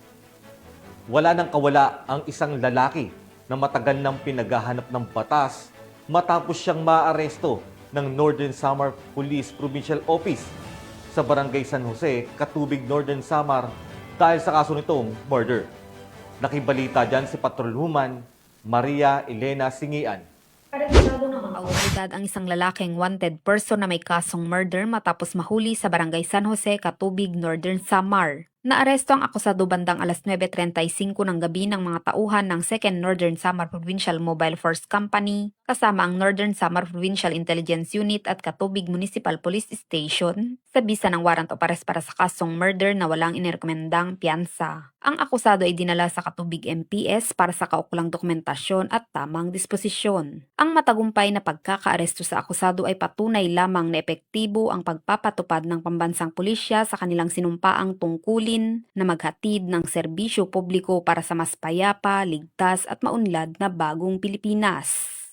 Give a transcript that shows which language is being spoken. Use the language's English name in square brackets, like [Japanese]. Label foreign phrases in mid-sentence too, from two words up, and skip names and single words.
[Filipino] Wala nang kawala ang isang lalaki na matagal nang pinaghahanap ng batas matapos siyang maaresto ng Northern Samar Police Provincial Office sa Barangay San Jose, Katubig, Northern Samar dahil sa kaso nitong murder. Nakibalita dyan si Patrolwoman Maria Elena Singian. Autoridad ang isang lalaking wanted person na may kasong murder matapos mahuli sa Barangay San Jose, Katubig, Northern Samar. Naaresto ang akusado bandang alas 9:35 ng gabi ng mga tauhan ng 2nd Northern Samar Provincial Mobile Force Company kasama ang Northern Samar Provincial Intelligence Unit at Katubig Municipal Police Station sa bisa ng [English] warrant of arrest [Filipino] para sa kasong murder na walang inirekomendang piyansa. Ang akusado ay dinala sa Katubig MPS para sa kaukulang dokumentasyon at tamang disposisyon. Ang matagumpay na pagkakaaresto sa akusado ay patunay lamang na epektibo ang pagpapatupad ng pambansang pulisya sa kanilang sinumpaang tungkulin na maghatid ng serbisyo publiko para sa mas payapa, ligtas at maunlad na bagong Pilipinas.